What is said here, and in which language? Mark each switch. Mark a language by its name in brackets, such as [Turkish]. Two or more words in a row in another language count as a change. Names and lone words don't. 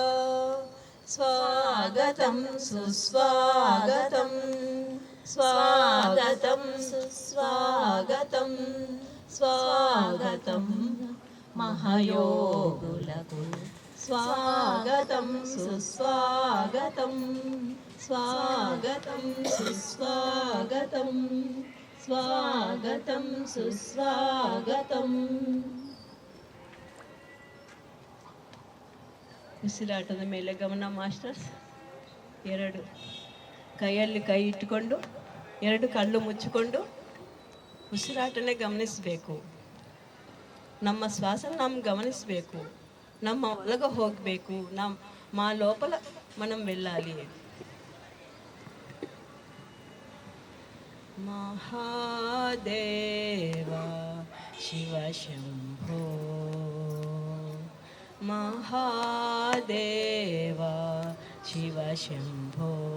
[Telugu] స్వాగతం సుస్వాగతం స్వాగతం సుస్వాగతం స్వాగతం మహయోగులకు స్వాగతం సుస్వాగతం స్వాగతం సుస్వాగతం స్వాగతం సుస్వాగతం. [Kannada] ಉಸಿರಾಟದ ಮೇಲೆ ಗಮನ ಮಾಸ್ಟರ್ಸ್. ಎರಡು ಕೈಯಲ್ಲಿ ಕೈ ಇಟ್ಟುಕೊಂಡು ಎರಡು ಕళ్ళు ಮುಚ್ಚಿಕೊಂಡು ಉಸಿರಾಟನೇ ಗಮನಿಸಬೇಕು. ನಮ್ಮ ಶ್ವಾಸನ ನಾವು ಗಮನಿಸಬೇಕು. ನಮ್ಮ ಒಳಗ ಹೋಗಬೇಕು. [Telugu] మా లోపల మనం వెళ్ళాలి. [Sanskrit] మహాదేవ శివ శంభో మహాదేవ శివ శంభో.